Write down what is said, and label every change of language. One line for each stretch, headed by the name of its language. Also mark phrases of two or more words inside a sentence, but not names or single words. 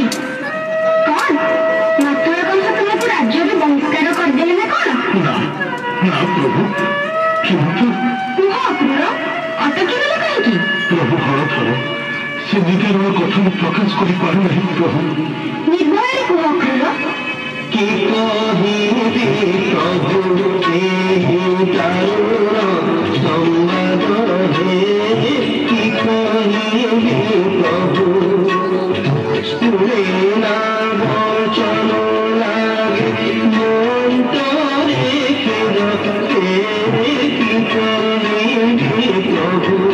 Odia: କଣ ମଥୁରା କଂସ ତୁମକୁ ରାଜ୍ୟରୁ ବହିଷ୍କାର କରିଦେଲେ ନା କଣ? ନା ନା ପ୍ରଭୁ, କିନ୍ତୁ କୁହ ଅକ୍ରୁର, ଅଟକିଗଲ କାହିଁକି? ପ୍ରଭୁ ହରଥର, ସେ ନିଜର କଥା ମୁଁ ପ୍ରକାଶ କରିପାରୁନାହିଁ ପ୍ରଭୁ। ନିର୍ଭୟରେ କୁହ ଅକ୍ରୁର। କି କହିବି ପ୍ରଭୁ କେହି ଦାରୁଣ ସଂବାଦ ହେ, କି କହିବି ପ୍ରଭୁ ଶୁଣେ ନା ବଚନ ଲାଗେ ମନ୍ତରେ ଫେରତେ, କି କହିବି ପ୍ରଭୁ।